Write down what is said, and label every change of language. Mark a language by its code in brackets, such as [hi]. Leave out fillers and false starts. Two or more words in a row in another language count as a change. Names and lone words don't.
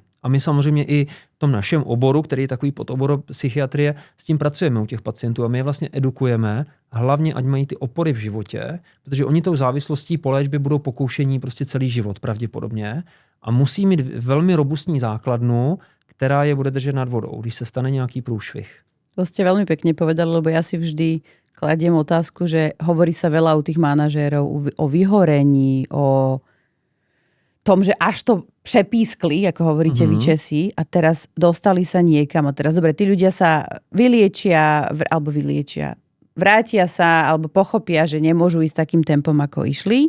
[cs] A my samozřejmě i v tom našem oboru, který je takový podobor psychiatrie, s tím pracujeme u těch pacientů a my je vlastně edukujeme, hlavně ať mají ty opory v životě, protože oni tou závislostí po léčbě budou pokoušení prostě celý život pravděpodobně a musí mít velmi robustní základnu, která je bude držet nad vodou, když se stane nějaký průšvih. [sk] To ste veľmi pekne povedali, lebo ja si vždy kladiem otázku, že hovorí sa veľa u tých manažérov o vyhorení, o tom, že až to přepískli, ako hovoríte vy Česi, a teraz dostali sa niekam. A teraz, dobre, tí ľudia sa vrátia sa, alebo pochopia, že nemôžu ísť takým tempom, ako išli.